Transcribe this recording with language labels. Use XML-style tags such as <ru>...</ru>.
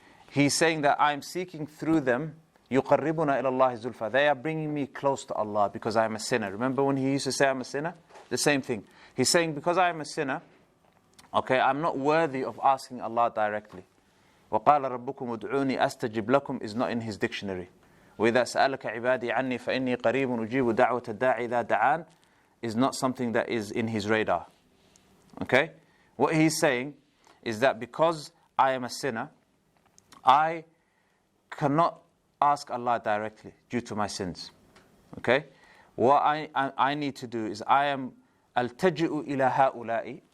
<en>He's saying that I am seeking through them</en> <ar>يُقَرِّبُنَا إِلَى اللَّهِ زُلْفَى.</ar> <en>They are bringing me close to Allah because I am a sinner. Remember when he used to say I'm a sinner? The same thing. He's saying because I am a sinner, okay, I'm not worthy of asking Allah directly.</en> <ar>وَقَالَ رَبُّكُمْ أُدْعُونِي أَسْتَجِبْ لَكُمْ</ar> <en>is not in his dictionary.</en> <ar>وإذا سألك عبادي عني فإني قريب أجيب دعوة الداعي إذا دعان</ar> <en>is not something that is in his radar. Okay? What he's saying is that because I am a sinner, I cannot ask Allah directly due to my sins. Okay? What I need to do is I am</en> <ar>altaji'u ila ha'ula'i.</ar>